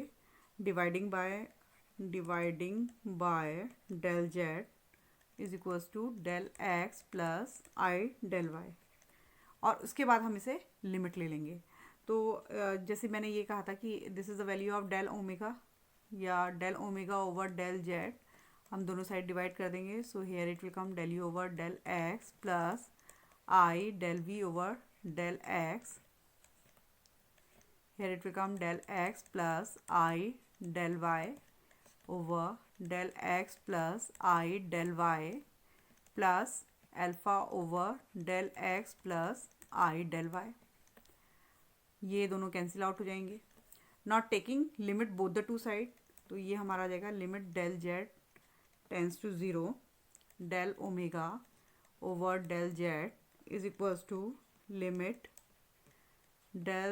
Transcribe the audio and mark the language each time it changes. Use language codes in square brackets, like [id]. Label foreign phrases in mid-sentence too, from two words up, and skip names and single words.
[en] dividing by del z is equals to del x plus i del y, [hi] और उसके बाद हम इसे लिमिट ले लेंगे। तो जैसे मैंने ये कहा था कि [en] this is the value of del omega [hi] या [en] del omega over del z, [hi] हम दोनों [en] side divide [hi] कर देंगे। [en] so here it will come del u over del x plus i del v over del x [hi] प्लस आई डेल वी ओवर डेल एक्स, [en] here it will come del x plus I del y over del x plus I del y plus alpha over del x plus I del y, [hi] ये दोनों [en] cancel out [hi] हो जाएंगे। [en] not taking limit both the two side, [hi] तो ये हमारा आ जाएगा [en] limit del z tends to zero del omega over del z is equals to limit del